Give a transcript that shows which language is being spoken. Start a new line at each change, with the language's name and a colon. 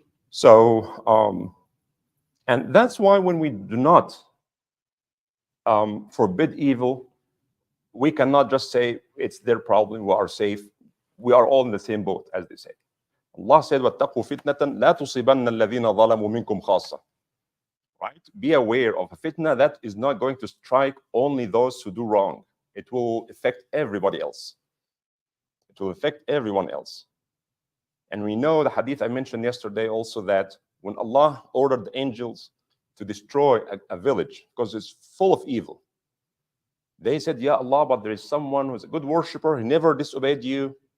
English: So, and that's why when we do not forbid evil, we cannot just say it's their problem, we are safe. We are all in the same boat, as they say. Allah said,
Arabic: وَاتَّقُوا فِتْنَةً لَا تُصِيبَنَّ الَّذِينَ ظَلَمُوا مِنْكُمْ خَاصَّةً.
English: Right? Be aware of a fitna that is not going to strike only those who do wrong. It will affect everybody else. It will affect everyone else. And we know the hadith I mentioned yesterday also that when Allah ordered the angels to destroy a village because it's full of evil, they said, Ya Allah, but there is someone who's a good worshiper, he never disobeyed you.